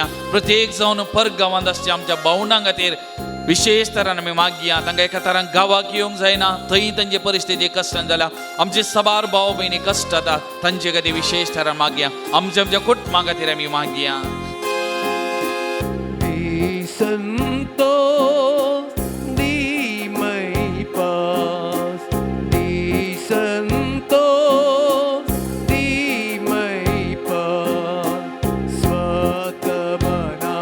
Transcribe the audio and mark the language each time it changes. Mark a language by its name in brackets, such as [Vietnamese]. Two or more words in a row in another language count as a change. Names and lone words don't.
[Konkani] प्रत्येक जावन परगांवांत आसच्या आमच्या भावंडां खातीर विशेष तरान आमी मागया. तांकां एका तरान गांवाक येवंक जायना, थंय तांची परिस्थिती कश्टान जाल्या. आमचे सबार भाव भयणी कश्ट जाता, तांचे खातीर विशेष तरान मागया. आमच्या कुटुंबा खातीर आमी मागया. संतोष दी मैं पास, दी संतोष दी मैं पास, स्वतः